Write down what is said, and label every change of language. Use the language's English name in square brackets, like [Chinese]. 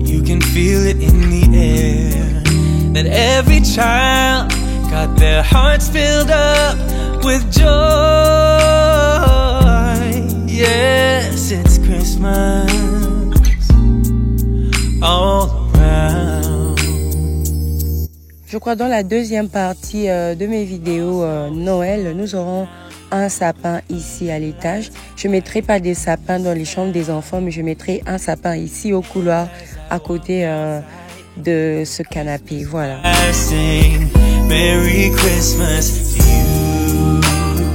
[English] You can feel it in the air, that every child got their hearts filled up with joy. Yes, it's Christmas all around. [French] Je crois dans la deuxième partie de mes vidéos Noël, nous aurons un sapin ici à l'étage. Je mettrai pas des sapins dans les chambres des enfants, mais je mettrai un sapin ici au couloir à côté de ce canapé. Voilà. [English] I sing Merry Christmas to you.